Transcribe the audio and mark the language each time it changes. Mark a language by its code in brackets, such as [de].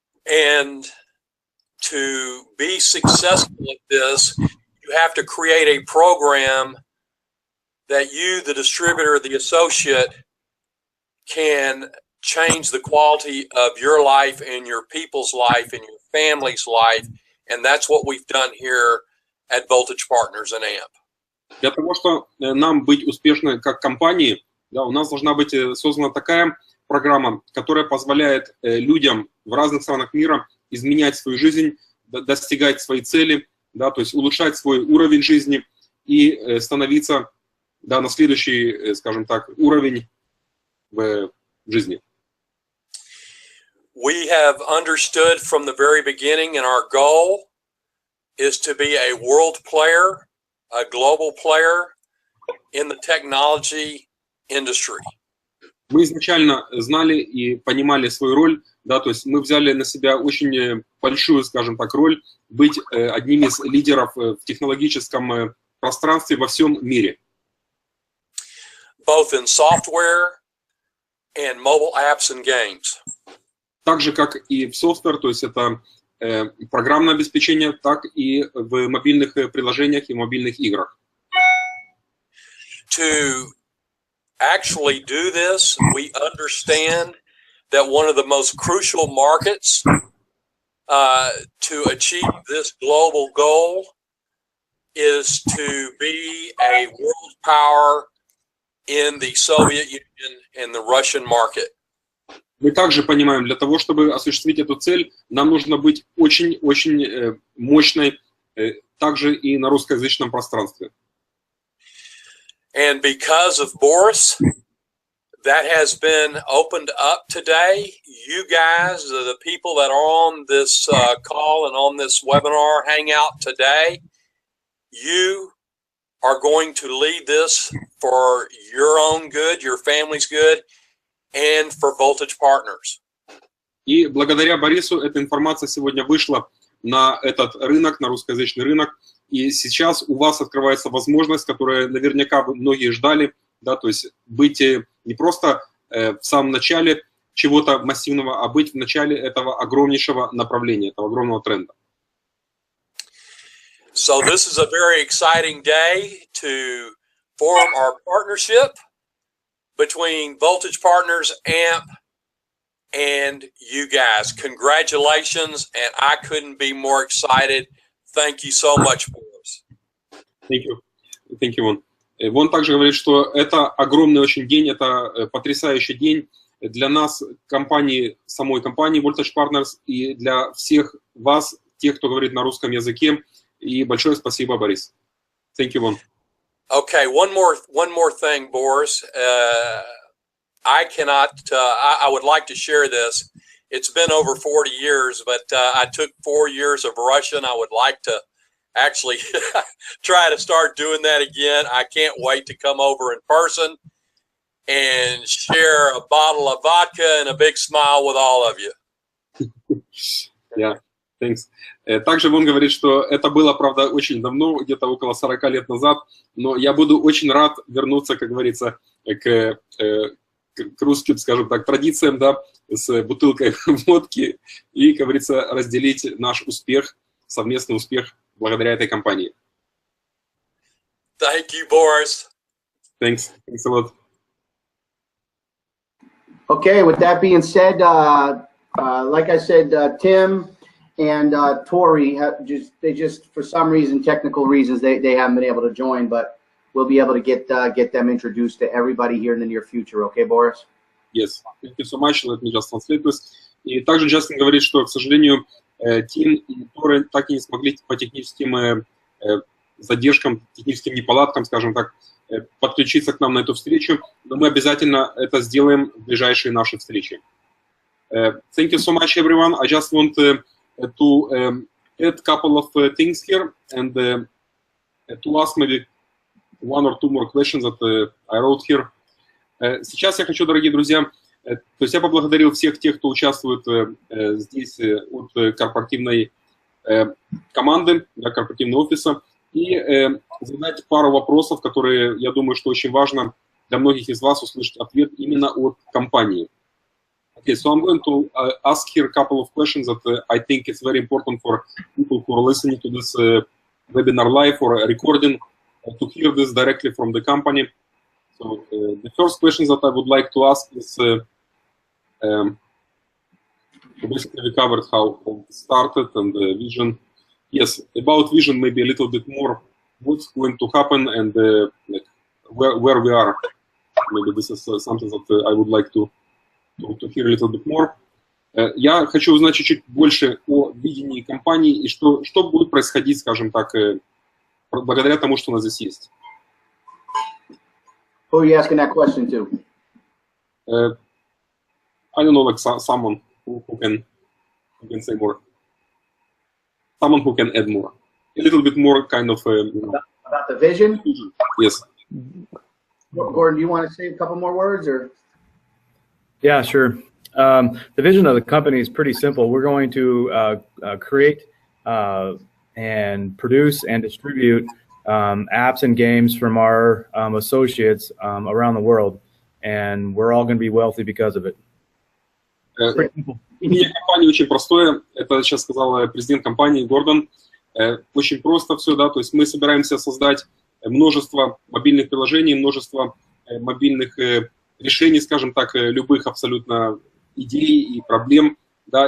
[en] And to be successful at this, you have to create a program that you, the distributor, the associate, can change the quality of your life and your people's life and your family's life. And that's what we've done here at Voltage Partners and AMP. [ru] Для того, чтобы нам быть успешны как компании, да, у нас должна быть создана такая программа, которая позволяет людям в разных странах мира изменять свою жизнь, достигать свои цели, да, то есть улучшать свой уровень жизни и становиться, да, на следующий, скажем так, уровень в жизни. [en] We have understood from the very beginning, and our goal is to be a world player, a global player in the technology industry. [ru] Мы изначально знали и понимали свою роль, да, то есть мы взяли на себя очень большую, скажем так, роль быть одним из лидеров в технологическом пространстве во всем мире. [en] Both in software and mobile apps and games. [ru] Так же, как и в софтвер, то есть это программное обеспечение, так и в мобильных приложениях и мобильных играх. [en] To actually do this, we understand that one of the most crucial markets to achieve this global goal is to be a world power in the Soviet Union and the Russian market. [ru] Мы также понимаем, для того, чтобы осуществить эту цель, нам нужно быть очень-очень мощной, также и на русскоязычном пространстве. [en] And because of Boris, that has been opened up today. You guys, the people that are on this call and on this webinar hangout today, you are going to lead this for your own good, your family's good, and for Voltage Partners. [ru] И благодаря Борису эта информация сегодня вышла на этот рынок, на русскоязычный рынок. И сейчас у вас открывается возможность, которую наверняка многие ждали, да, то есть быть не просто в самом начале чего-то массивного, а быть в начале этого огромнейшего направления, этого огромного тренда. [en] So this is a very exciting day to form our partnership between Voltage Partners, AMP, and you guys. Congratulations, and I couldn't be more excited. Thank you so much for us. Thank you. Thank you, Вон. [ru] Вон также говорит, что это огромный очень день, это потрясающий день для нас, компании, самой компании Voltage Partners, и для всех вас, тех, кто говорит на русском языке. И большое спасибо, Борис. [en] Thank you, Вон. Okay, one more thing, Boris. I would like to share this. It's been over 40 years, but I took 4 years of Russian. I would like to actually try to start doing that again. I can't wait to come over in person and share a bottle of vodka and a big smile with all of you. Yeah, thanks. [ru] Также он говорит, что это было, правда, очень давно, где-то около 40 лет назад, но я буду очень рад вернуться, как говорится, к к русским, скажем так, традициям, да, с бутылкой водки и, как говорится, разделить наш успех, совместный успех благодаря этой компании. [en] Thank you, Boris. Thanks a lot. Okay, with that being said, like I said, Tim and Tori they just for some reason, technical reasons, they haven't been able to join, but we'll be able to get them introduced to everybody here in the near future. Okay, Boris? Yes, thank you so much. Let me just translate this. [ru] И также Джастин говорит, что, к сожалению, Тим и Торы так и не смогли по техническим задержкам, техническим неполадкам, скажем так, подключиться к нам на эту встречу, но мы обязательно это сделаем в ближайшие наши встречи. [en] Thank you so much, everyone. I just want to add a couple of things here and to ask maybe one or two more questions that I wrote here. [ru] Сейчас я хочу, дорогие друзья, то есть я поблагодарил всех тех, кто участвует здесь от корпоративной команды, да, корпоративного офиса, и задать пару вопросов, которые, я думаю, что очень важно для многих из вас услышать ответ именно от компании. [en] Okay, so I'm going to ask here a couple of questions that I think it's very important for people who are listening to this webinar live or recording to hear this directly from the company. So the first question that I would like to ask is, basically we covered how it started and the vision. Yes, about vision maybe a little bit more. What's going to happen and like where we are. Maybe this is something that I would like to hear a little bit more. [ru] Я хочу узнать чуть-чуть больше о видении компании и что будет происходить, скажем так, благодаря тому, что у нас здесь есть. [en] Who are you asking that question to? I don't know, like someone who can say more. Someone who can add more. A little bit more kind of... About the vision? Yes. Gordon, do you want to say a couple more words? Or? Yeah, sure. The vision of the company is pretty simple. We're going to create and produce and distribute apps and games from our associates around the world, and we're all going to be wealthy because of it. [ru] Идея компании очень простое. Это сейчас сказал президент компании Гордон. Очень просто все, да. То есть мы собираемся создать множество мобильных приложений, множество мобильных решений, скажем так, любых абсолютно идей и проблем, да.